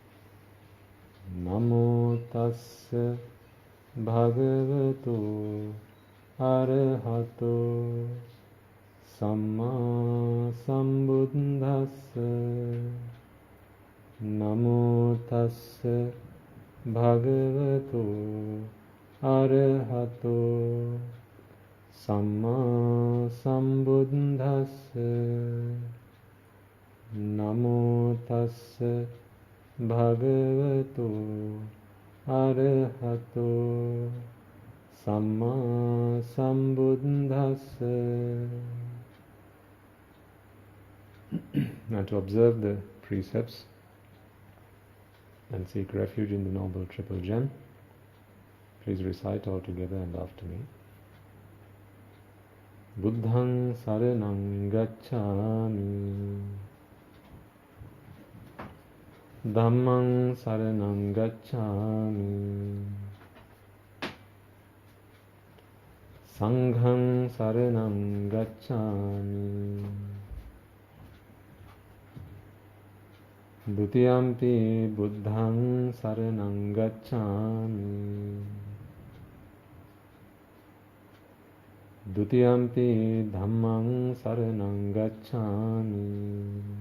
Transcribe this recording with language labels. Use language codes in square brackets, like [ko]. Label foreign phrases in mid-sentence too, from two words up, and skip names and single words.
[pi] Namo Tasya Bhagavato Arahato Samma Sambuddhassa Namo Tassa Bhagavato Arahato Samma Sambuddhassa Namo Tassa Bhagavato Arahato Samma Sambuddhassa. [en] Now to observe the precepts and seek refuge in the Noble Triple Gem, please recite all together and after me. [pi] Buddhaṃ saraṇaṃ gacchāmi, Dhammaṃ saraṇaṃ gacchāmi, Saṅghaṃ saraṇaṃ gacchāmi, Dutiyampi Buddhaṃ saraṇaṃ gacchāmi, Dutiyampi Dhammaṃ saraṇaṃ gacchāmi,